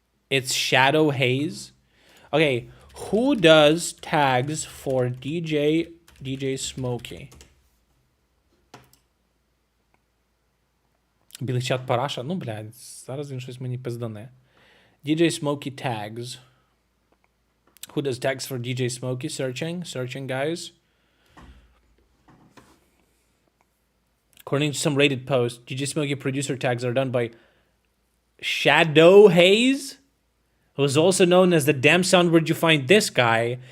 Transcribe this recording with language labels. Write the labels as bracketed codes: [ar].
[en] It's Shadow Haze. Okay, who does tags for DJ Smokey? [uk] Білий чат параша? Ну, блядь, зараз він щось мені пиздане. [en] DJ Smokey tags. Who does tags for DJ Smokey? Searching, guys. According to some Reddit post, DJ Smokey producer tags are done by Shadow Haze, who is also known as the Damn Sound Where'd You Find This Guy.